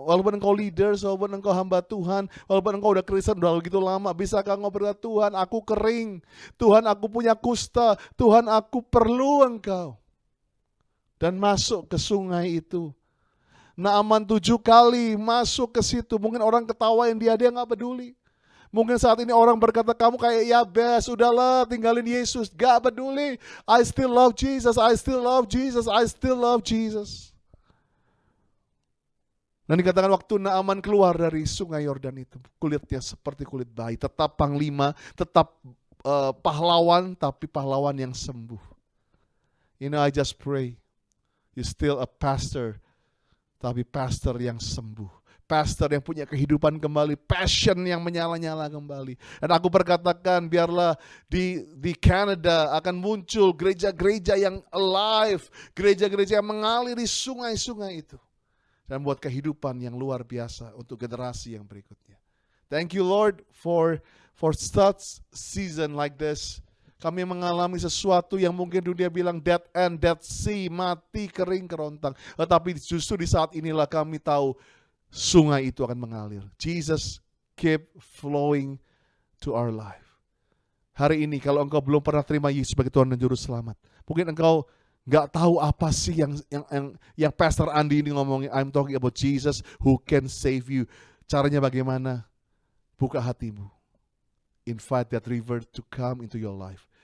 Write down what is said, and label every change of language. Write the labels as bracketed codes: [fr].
[id] Walaupun engkau leader, walaupun engkau hamba Tuhan, walaupun engkau udah Kristen udah begitu lama, bisa gak engkau berkata, Tuhan aku kering, Tuhan aku punya kusta, Tuhan aku perlu engkau. Dan masuk ke sungai itu. Naaman 7 kali masuk ke situ, mungkin orang ketawain dia gak peduli. Mungkin saat ini orang berkata, kamu kayak Yabes, udahlah tinggalin Yesus, gak peduli. [en] I still love Jesus, I still love Jesus, I still love Jesus. [id] Dan dikatakan waktu Naaman keluar dari sungai Yordan itu, kulitnya seperti kulit bayi, tetap panglima, tetap pahlawan, tapi pahlawan yang sembuh. [en] I just pray, you still a pastor, [id] tapi pastor yang sembuh. Pastor yang punya kehidupan kembali, passion yang menyala-nyala kembali. Dan aku berkatakan biarlah di Canada akan muncul gereja-gereja yang alive, gereja-gereja yang mengalir di sungai-sungai itu. Dan buat kehidupan yang luar biasa untuk generasi yang berikutnya. [en] Thank you Lord for such season like this. [id] Kami mengalami sesuatu yang mungkin dunia bilang [en] dead end, dead sea, [id] mati, kering, kerontang. Tetapi justru di saat inilah kami tahu sungai itu akan mengalir. [en] Jesus keep flowing to our life. [id] Hari ini kalau engkau belum pernah terima Yesus sebagai Tuhan dan Juru Selamat, mungkin engkau gak tahu apa sih yang Pastor Andi ini ngomongin. [en] I'm talking about Jesus who can save you. [id] Caranya bagaimana? Buka hatimu. [en] Invite that river to come into your life.